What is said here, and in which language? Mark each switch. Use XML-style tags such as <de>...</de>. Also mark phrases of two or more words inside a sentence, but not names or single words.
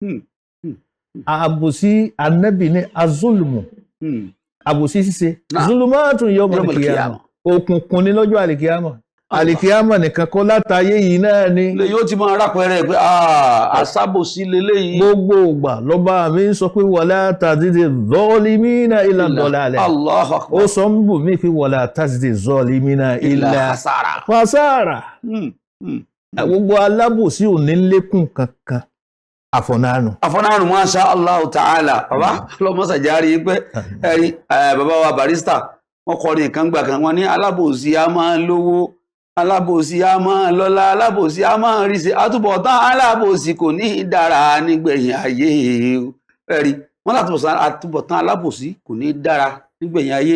<yo>Àbòsí Ànábì ní azulumu. Àbòsí ṣíṣe.</yo> <ar>ظلمات يوم القيامة.</ar> <yo>Òkùnkùn ní lọ́jọ́ àlìkíyàmọ̀. Àlìkíyàmọ̀ nìkan kọ́ látàyé yìí náà ni. Lè yóò ti máa rápẹrẹ pé àsábòsí leléyìí. Gbogbo ìgbà lọ́ba mi ń sọ pé</yo> <ar>ولا تزد الظالمين إلا ضلالا. الله أكبر.</ar> <yo>Ó sọ ń bù mí pé</yo> <ar>ولا تزد الظالمين إلا خسارا.</ar> <yo>Gbogbo alábòsí ò ní lékún kankan àfọ̀nánù</yo> <ar>ما شاء الله تعالى.</ar> <yo>Bàbá lọ́mọ́sàjárí pé ẹ̀rí bàbá wa Barrister wọ́n kọrin nǹkan gbà kan wọ́n ní alábòsí a máa ń lówó, alábòsí a máa ń lọ́lá, alábòsí a máa ń rí sí àtúbọ̀tán alábòsí kò ní dára nígbẹ̀yìn ayé. Ẹ̀rí wọ́n àtúbọ̀tán alábòsí kò ní dára nígbẹ̀yìn ayé.</yo>